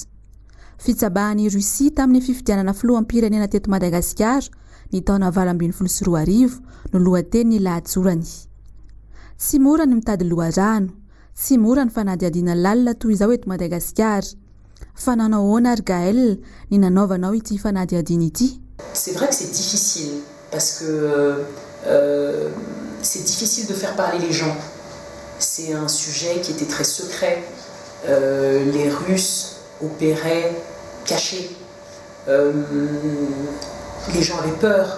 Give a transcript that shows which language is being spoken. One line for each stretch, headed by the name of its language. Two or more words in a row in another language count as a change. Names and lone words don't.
Malagasy: Fitsabahan'ny Rusia tamin'ny fifidianana filoham-pirenena teto Madagasikara ny taona 2024 no lohateny lahatsorany. Tsy mora ny mitady loharano, tsy mora ny fanadiadiana lalina toy izao eto Madagasikara. Fa nanao ahoana ary Gaël ny nanaovanao ity fanadiadiana ity?
French: C'est vrai que c'est difficile parce que c'est difficile de faire parler les gens. C'est un sujet qui était très secret. Les Russes opéraient cachés. Les gens avaient peur.